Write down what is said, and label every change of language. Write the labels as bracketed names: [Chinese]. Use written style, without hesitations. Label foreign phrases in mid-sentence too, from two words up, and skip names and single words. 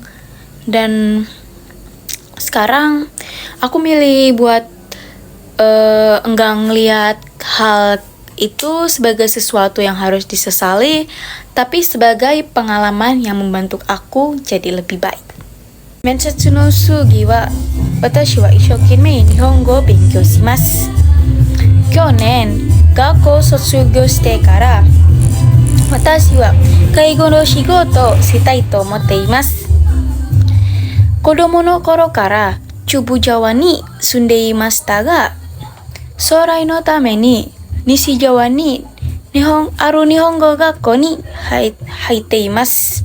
[Indonesian] Dan sekarang aku milih buat enggak ngelihat hal itu sebagai sesuatu yang harus disesali, tapi sebagai pengalaman yang membantu aku jadi lebih baik. [Japanese] 面接の過ぎは私は一生懸命日本語を勉強します. 去年、学校卒業してから私は介護の仕事をしたいと思っています. 子供の頃から中部Jawaに住んでいましたが、将来のために西Jawaに日本語学校に入っています。